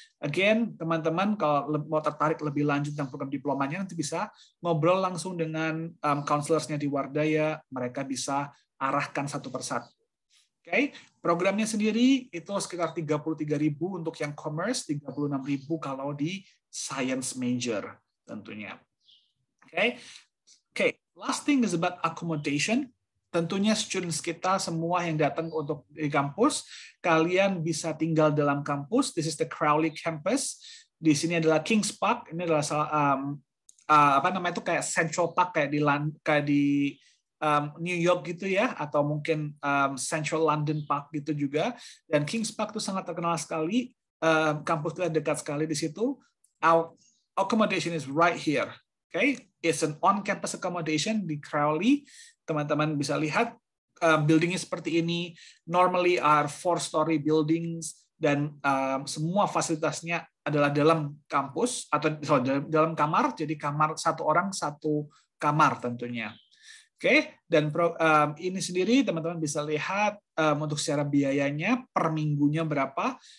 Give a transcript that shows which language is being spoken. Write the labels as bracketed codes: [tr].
[id] Again, teman-teman kalau mau tertarik lebih lanjut tentang program diplomanya, nanti bisa ngobrol langsung dengan counselors-nya di Wardaya, mereka bisa arahkan satu persatu. Oke, programnya sendiri itu sekitar 33.000 untuk yang commerce, 36.000 kalau di science major tentunya. [en] Oke, last thing is about accommodation. [id] Tentunya students kita semua yang datang untuk di kampus, kalian bisa tinggal dalam kampus. [en] This is the Crowley campus. [id] Di sini adalah Kings Park. Ini adalah kayak Central Park kayak di New York gitu ya, atau mungkin Central London Park gitu juga. Dan Kings Park itu sangat terkenal sekali. Kampus kita dekat sekali di situ. [en] Our accommodation is right here. Okay, it's an on-campus accommodation [id] di Crowley. Teman-teman bisa lihat buildingnya seperti ini. [en] Normally are 4-story buildings [id] dan semua fasilitasnya adalah dalam kampus atau dalam kamar. Jadi kamar satu orang satu kamar tentunya. Oke, dan ini sendiri teman-teman bisa lihat untuk secara biayanya per minggunya berapa.